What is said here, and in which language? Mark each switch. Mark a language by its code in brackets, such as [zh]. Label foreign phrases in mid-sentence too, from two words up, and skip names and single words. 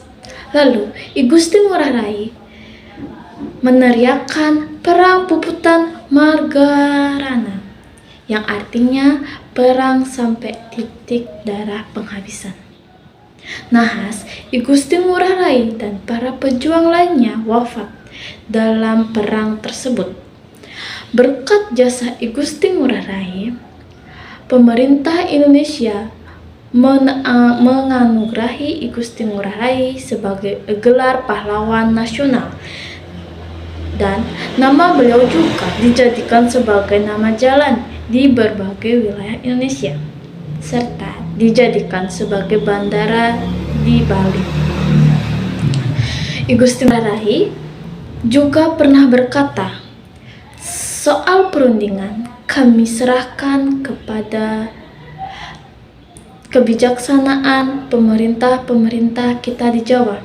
[id] Lalu I Gusti Ngurah Rai meneriakkan perang puputan Margarana, yang artinya perang sampai titik darah penghabisan. Nahas, I Gusti Ngurah Rai dan para pejuang lainnya wafat dalam perang tersebut. Berkat jasa I Gusti Ngurah Rai, pemerintah Indonesia menganugerahi I Gusti Ngurah Rai sebagai gelar pahlawan nasional, dan nama beliau juga dijadikan sebagai nama jalan di berbagai wilayah Indonesia, serta dijadikan sebagai bandara di Bali. I Gusti Ngurah Rai juga pernah berkata, "Soal perundingan kami serahkan kepada kebijaksanaan pemerintah-pemerintah kita di Jawa.